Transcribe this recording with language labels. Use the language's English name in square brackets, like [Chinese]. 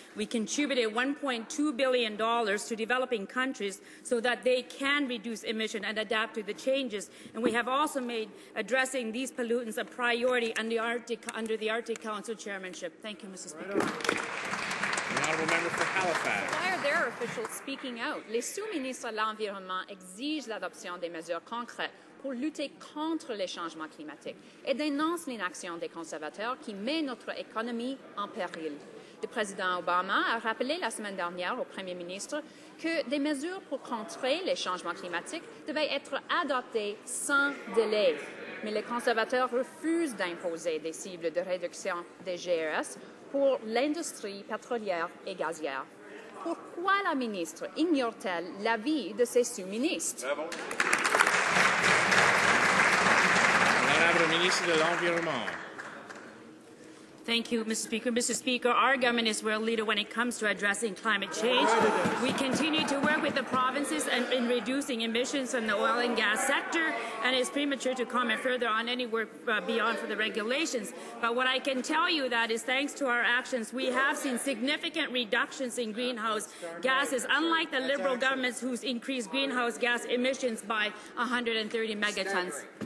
[English] We contributed $1.2 billion to developing countries so that they can reduce emission and adapt to the changes. And we have also made addressing these pollutants a priority under the Arctic Council chairmanship. Thank you, Mr. Speaker. The honourable member for Halifax. Why are their officials speaking out? [French] Les sous-ministres de l'Environnement exigent l'adoption des mesures concrètes pour lutter contre les changements climatiques et dénoncent l'inaction des conservateurs qui met notre économie en péril. Le président Obama a rappelé la semaine dernière au Premier ministre que des mesures pour contrer les changements climatiques devaient être adoptées sans délai. Mais les conservateurs refusent d'imposer des cibles de réduction des GES pour l'industrie pétrolière et gazière. Pourquoi la ministre ignore-t-elle l'avis de ses sous-ministres? L'honorable ministre de l'Environnement. [English] Thank you, Mr. Speaker. Mr. Speaker, our government is world leader when it comes to addressing climate change. We continue to work with the provinces in reducing emissions from the oil and gas sector, and it's premature to comment further on any work beyond for the regulations. But what I can tell you that is thanks to our actions, we have seen significant reductions in greenhouse gases, unlike the Liberal governments who's increased greenhouse gas emissions by 130 megatons.